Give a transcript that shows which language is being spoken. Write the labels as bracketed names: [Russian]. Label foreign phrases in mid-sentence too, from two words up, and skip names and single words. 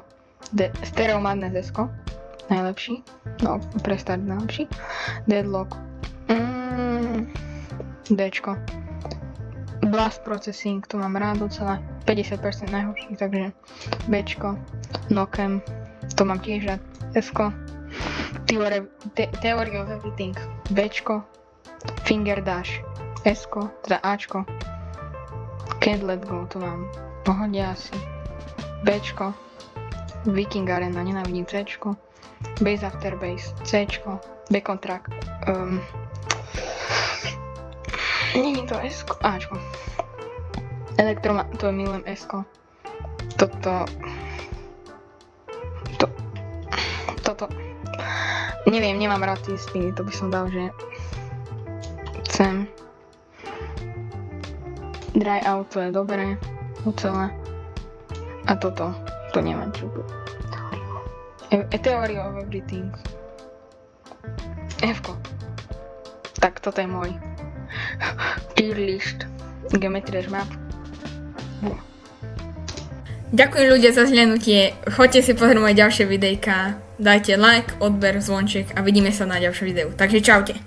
[Slovak] Stereo Madness Sko. Najlepší. No, Prestart najlepší. Deadlock. Dčko. Blast Processing, to mám rád docela. 50% najhorší, takže Bčko. Nokem, to mám tiež rád. Sko. Theory of Everything. Bčko. Finger Dash. Sko, teda Ačko. Can't Let Go, to mám v pohode asi. Bčko. Viking Arena, nenávidím Cčko. Base After Base, Cčko. Bacon Track. Nie je to Sko, Ačko. To milujem Sko. Toto. Neviem, nemám rád tie spiny, to by som dal, že chcem. Dry Out, to je dobré, celé. A toto, to neviem čo bude. Theory of Everything. Fko. Tak toto je môj tier list Geometry Dash map. Ďakujem ľudia za zhľadnutie, choďte si pozrieť moje ďalšie videjka, dajte like, odber, zvonček a vidíme sa na ďalšom videu. Takže čaute.